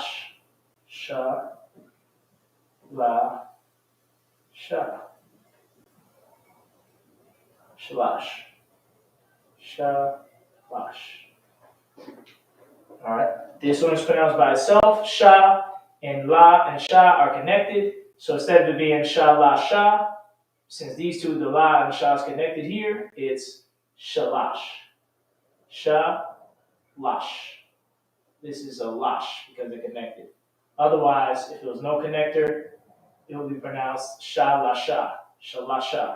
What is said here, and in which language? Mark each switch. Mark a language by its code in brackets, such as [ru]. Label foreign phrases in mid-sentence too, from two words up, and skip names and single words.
[en] Sha, la, sha. [he] Shalash. Shalash. [en] Alright, this one is pronounced by itself. Sha and la and sha are connected. So instead of it being sha, la, sha, since these two, the la and sha is connected here, it's shalash. Sha, lash. This is a lash because they're connected. Otherwise, if there was no connector, it would be pronounced [he] shalasha, shalasha.